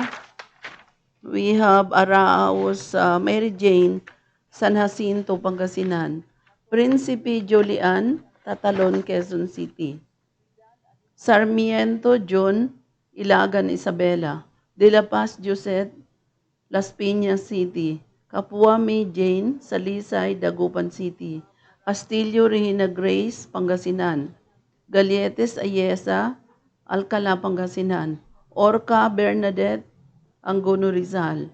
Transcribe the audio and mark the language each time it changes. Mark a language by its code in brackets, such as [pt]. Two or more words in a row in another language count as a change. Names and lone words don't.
[en] We have Araos Mary Jane, San Jacinto, Pangasinan. Principe Julian, Tatalon, Quezon City. Sarmiento John, Ilagan, Isabela. De La Paz Josette, Las Piñas City. Kapua May Jane, Salisay, Dagupan City. Castillo Regina Grace, Pangasinan. Galietes Ayesa, Alcala, Pangasinan. Orca Bernadette, Angono, Rizal.